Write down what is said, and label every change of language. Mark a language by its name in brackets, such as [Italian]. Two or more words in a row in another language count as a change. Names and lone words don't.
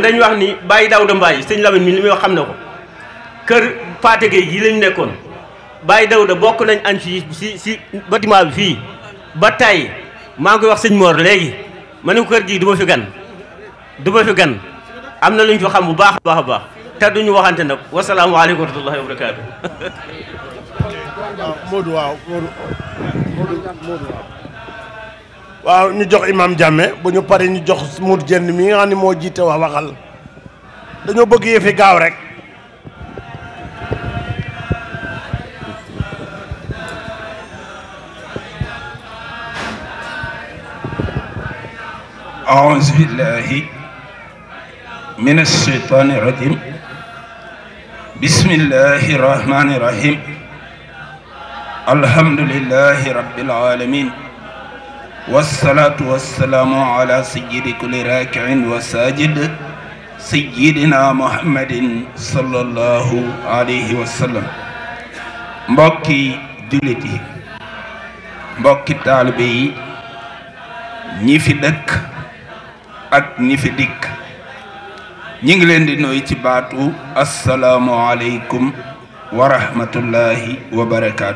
[Wolof] dañuy wax ni Baye Daouda Mbaye sëñ Lamine mi li muy wax xam na ko kër Paate Gueye yi lañ nekkoon Baye Daouda bokk nañ añ fii si bâtiment bi fii ba tey maa ngi koy wax sëñ Mor léegi ma ne ko kër gi du ma fi gan am na lu ñu fi xam bu baax a baax te duñu waxante nag [Arabic] والسلام عليكم ورحمة الله وبركاته. [Wolof] waaw ñu jox imam Jammeh bu ñu paree ñu jox Mour Jenn mi nga xam ne moo jiite waa waxal dañoo bëgg yëfi gaaw rek. [Arabic] أعوذ بالله من الشيطان الرجيم بسم الله الرحمن الرحيم الحمد لله رب العالمين والصلاة والسلام على سيد كل راكع وساجد سيدنا محمد صلى الله عليه وسلم [Wolof] mbokki jullit yi mbokki taalibe yi ñi fi dëkk ak ñi fi dikk ñi ngi leen di nuyu ci baatu [Arabic] السلام عليكم ورحمة الله وبركاته.